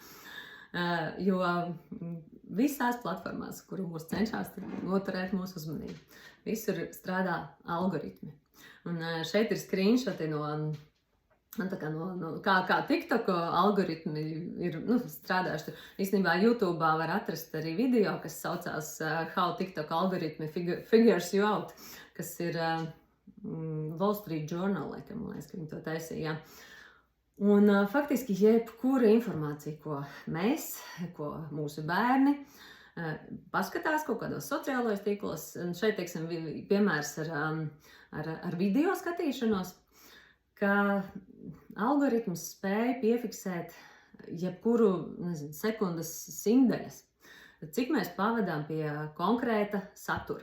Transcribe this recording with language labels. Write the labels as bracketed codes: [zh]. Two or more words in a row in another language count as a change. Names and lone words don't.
[lv] Jo visās platformās, kuru mūs cenšas noturēt mūsu uzmanību, visur strādā algoritmi. Un šeit ir screenshoti kā TikTok algoritmi ir strādājuši. Īstenībā YouTube'ā var atrast arī video, kas saucās How TikTok algoritmi [en] figures you out, [lv] kas ir Wall Street Journal, laikam, man liekas, ka viņi to taisīja. Un faktiski jebkura informācija, ko mēs, ko mūsu bērni paskatās kaut kādos sociālajos tīklos, un šeit, teiksim, piemērs ar video skatīšanos, ka algoritms spēja piefiksēt jebkuru, nezinu, sekundes simtdaļas, cik mēs pavadām pie konkrēta satura.